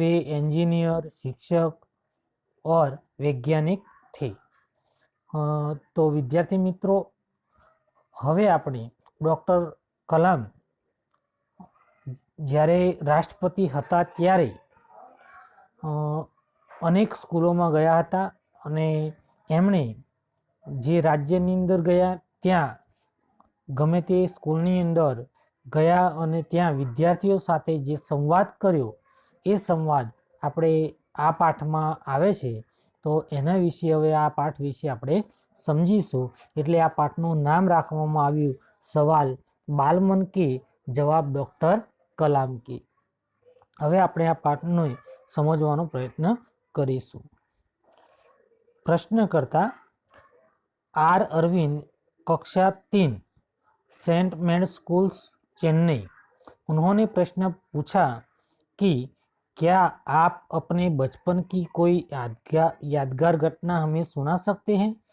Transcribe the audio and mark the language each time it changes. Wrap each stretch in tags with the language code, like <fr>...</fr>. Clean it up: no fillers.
<hi>वे engineer, शिक्षक और वैज्ञानिक थे। तो विद्यार्थी मित्रों,</hi> <gu>હવે આપણે ડૉક્ટર કલામ જ્યારે રાષ્ટ્રપતિ હતા ત્યારે અનેક સ્કૂલોમાં ગયા હતા અને એમણે જે રાજ્યની અંદર ગયા ત્યાં ગમે તે સ્કૂલની અંદર ગયા અને ત્યાં વિદ્યાર્થીઓ સાથે જે સંવાદ કર્યો એ સંવાદ આપણે આ પાઠમાં આવે છે। તો એના વિશે હવે આ પાઠ વિશે આપણે સમજીશું। એટલે આ પાઠનું નામ રાખવામાં આવ્યું સવાલ બાલમન કે જવાબ ડૉક્ટર કલામ કે। હવે આપણે આ પાઠને સમજવાનો પ્રયત્ન કરીશું।</gu> <hi>પ્રશ્નકર્તા आर अरविंद, कक्षा 3, सेंट मेड स्कूल्स, चेन्नई। उन्होंने प्रश्न पूछा कि क्या आप अपने बचपन की कोई यादगार घटना हमें सुना सकते हैं?</hi>